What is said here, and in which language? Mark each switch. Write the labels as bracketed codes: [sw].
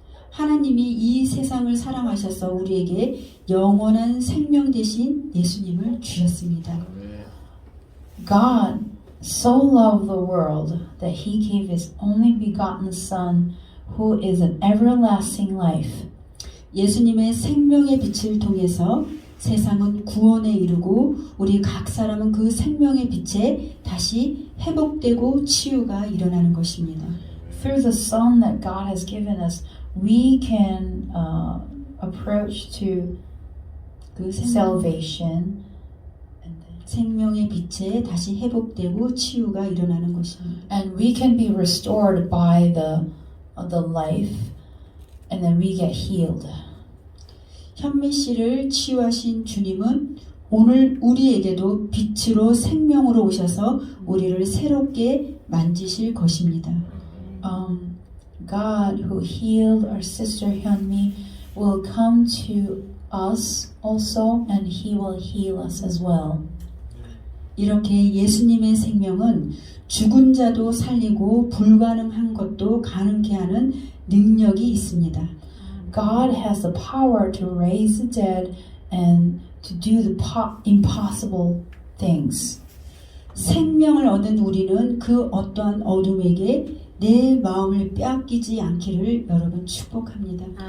[ko] 하나님이 이 세상을 사랑하셔서 우리에게 영원한 생명 대신 예수님을 주셨습니다. [en] God so loved the world that He gave His only begotten Son, who is an everlasting life. [ko] 예수님의 생명의 빛을 통해서 세상은 구원에 이르고 우리 각 사람은 그 생명의 빛에 다시 회복되고 치유가 일어나는 것입니다. [en] Through the Son that God has given us, we can approach to 그 salvation. [ko] 생명의 빛에 다시 회복되고 치유가 일어나는 것입니다. [en] And we can be restored by the life, and then we get healed. [ko] 현미 씨를 치유하신 주님은 오늘 우리에게도 빛으로 생명으로 오셔서 우리를 새롭게 만지실 것입니다. [en] God who healed our sister Hyunmi will come to us also, and He will heal us as well. [ko] 이렇게 예수님의 생명은 죽은 자도 살리고 불가능한 것도 가능케 하는 능력이 있습니다. [en] God has the power to raise the dead and to do the impossible things. [ko] 생명을 얻은 우리는 그 어떠한 어둠에게 내 마음을 빼앗기지 않기를 여러분 축복합니다.